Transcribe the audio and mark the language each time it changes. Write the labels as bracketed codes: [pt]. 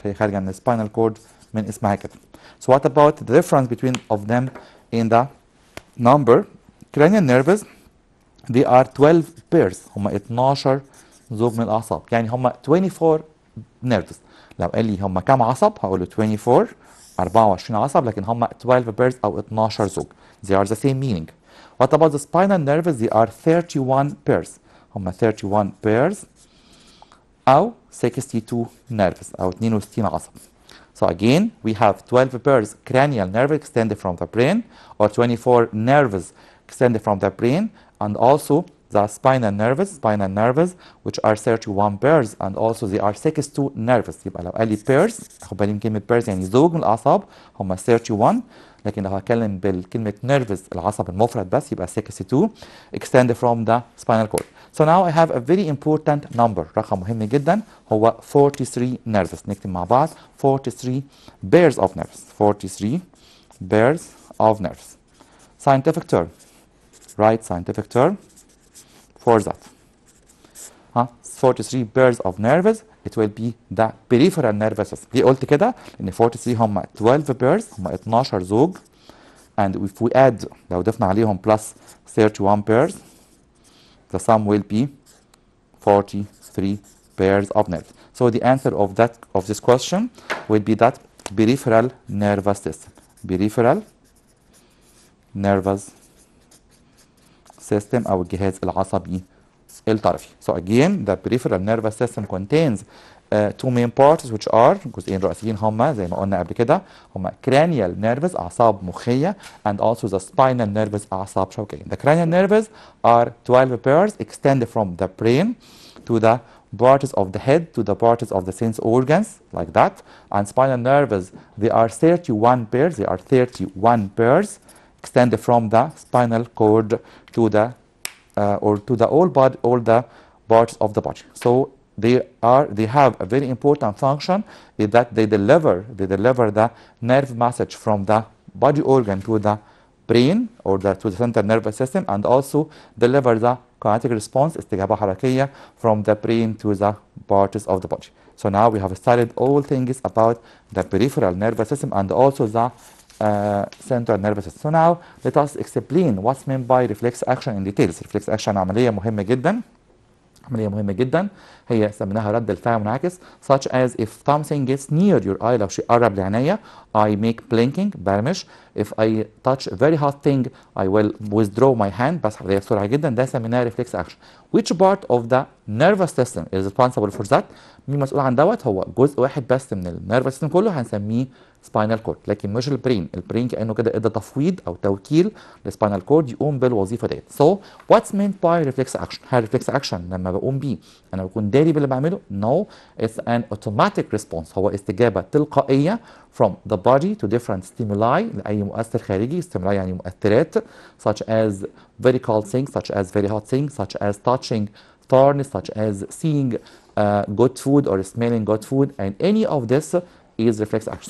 [ar] هي خارجة من spinal cord من اسمها كده. [en] So what about the difference between of them in the number? Cranial nerves they are 12 pairs. [ar] هم 12 زوج من الأعصاب. يعني هم 24 nerves. لو قال لي هم كام عصب هقول له 24 24 عصب لكن هم 12 pairs أو 12 زوج. [en] They are the same meaning. What about the spinal nerves? They are 31 pairs. [ar] هم 31 pairs أو 62 nerves أو 62 عصب. [en] So again, we have 12 pairs cranial nerve extended from the brain or 24 nerves extended from the brain and also the spinal nerves which are 31 pairs and also they are 62 nerves. [ar] يبقى لو قال لي pairs خد بالي من كلمة pairs يعني زوج من الأعصاب هم 31 لكن لو هتكلم بالكلمة nerves العصب المفرد بس يبقى 62 extended from the spinal cord. [en] So now I have a very important number رقم مهم جدا هو 43 nerves. نكتب مع بعض 43 pairs of nerves. 43 pairs of nerves. Scientific term. Right scientific term for that. 43 pairs of nerves it will be the peripheral nervous system. ليه قلت كده؟ لأن 43 هم 12 pairs هم 12 زوج and if we add لو ضفنا عليهم plus 31 pairs the sum will be 43 pairs of nerves. So the answer of this question will be that peripheral nervous system. [ar] Peripheral nervous system أو الجهاز العصبي الطرفي. [en] So again the peripheral nervous system contains two main parts which are جزئين رئيسيين هما زي ما قلنا قبل كده هما cranial nerves أعصاب مخية and also the spinal nerves أعصاب شوكية. The cranial nerves are 12 pairs extended from the brain to the parts of the head to the parts of the sense organs like that and spinal nerves they are 31 pairs extended from the spinal cord to the all the parts of the body. So they have a very important function is that they deliver the nerve message from the body organ to the brain or to the central nervous system and also deliver the kinetic response استجابة حركية from the brain to the parts of the body. So now we have studied all things about the peripheral nervous system and also the central nervous system. So now let us explain what's meant by reflex action in details. [ar] reflex action عملية مهمة جدا، عملية مهمة جدا، هي سميناها رد الفعل منعكس. [en] such as if something gets near your eye، لو شيء قرب لعينيا I make blinking، برمش. if I touch a very hot thing I will withdraw my hand، بسحب ايديا بسرعة جدا، ده سميناه reflex action. [ar] which part of the nervous system is responsible for that؟ مين مسؤول عن دوت؟ هو جزء واحد بس من النيرفس سيستم كله، هنسميه سباينال كورد، لكن مش البرين. البرين كانه كده ادى تفويض او توكيل للسباينال كورد يقوم بالوظيفه ديت. [en] So what's meant by reflex action؟ هل reflex action لما بقوم بيه انا بكون داري باللي بعمله؟ No, it's an automatic response، هو استجابه تلقائيه from the body to different stimuli، لاي مؤثر خارجي. stimuli يعني مؤثرات such as very cold things، such as very hot things، such as touching thorns، such as seeing good food or smelling good food, and any of this is reflex action.